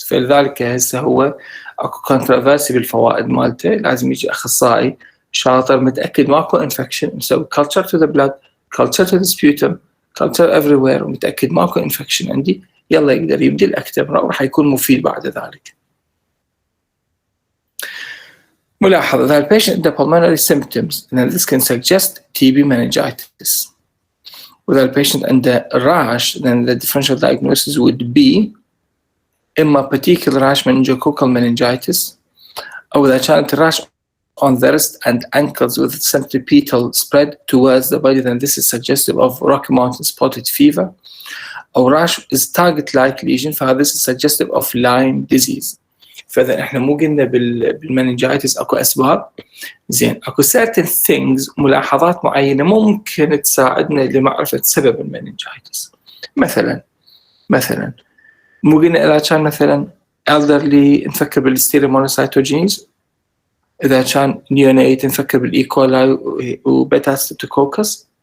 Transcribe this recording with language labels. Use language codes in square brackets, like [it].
[ar] فلذلك هسه هو أكو كونتروفيرسي بالفوائد مالته لازم يجي أخصائي شاطر متأكد ماكو انفكشن مسوي [en] culture to the blood culture to the sputum culture everywhere [ar] ومتأكد ماكو انفكشن عندي يلا يقدر يبدي الأكتمرا وراح يكون مفيد بعد ذلك. [en] ملاحظة that patient عنده pulmonary symptoms and this can suggest TB meningitis. وإذا patient عنده rash then the differential diagnosis would be إما particular rash meningococcal meningitis [ar] أو إذا كانت [en] rash on the wrist and ankles with centripetal spread towards the body then this is suggestive of Rocky Mountain spotted fever. أو rash is target-like lesion فهذا this is suggestive of Lyme disease. [ar] فإذا إحنا مو قلنا بالمننجايتس أكو أسباب زين أكو [en] certain things [ar] ملاحظات معينة ممكن تساعدنا لمعرفة سبب المننجايتس. مثلا مو قلنا إذا كان مثلا elderly نفكر بالستيريمونوسايتوجينز، إذا كان neonate نفكر بالإيكولاي وبيتا ستريبتوكوكس.